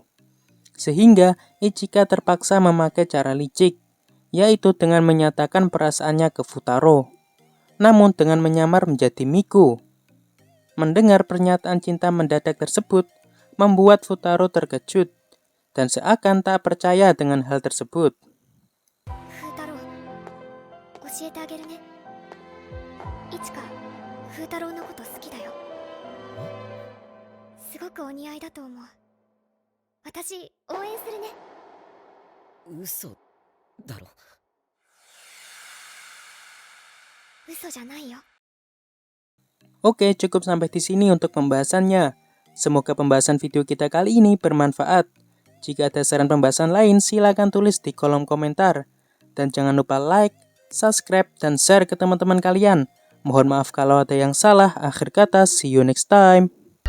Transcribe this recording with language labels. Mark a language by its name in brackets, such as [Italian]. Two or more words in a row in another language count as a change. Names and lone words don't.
[Indonesian] Sehingga Ichika terpaksa memakai cara licik, yaitu dengan menyatakan perasaannya ke Futaro, namun dengan menyamar menjadi Miku. Mendengar pernyataan cinta mendadak tersebut, membuat Futaro terkejut dan seakan tak percaya dengan hal tersebut. Futaro, [Japanese] 教えてあげるね。いつかFutaroのこと好きだよ。すごくお似合いだと思う。私応援するね。嘘だろ。嘘じゃないよ。 [Indonesian] Oke, cukup sampai di sini untuk pembahasannya. Semoga pembahasan video kita kali ini bermanfaat. Jika ada saran pembahasan lain, silakan tulis di kolom komentar. Dan jangan lupa like, subscribe, dan share ke teman-teman kalian. Mohon maaf kalau ada yang salah. Akhir kata, [English] see you next time.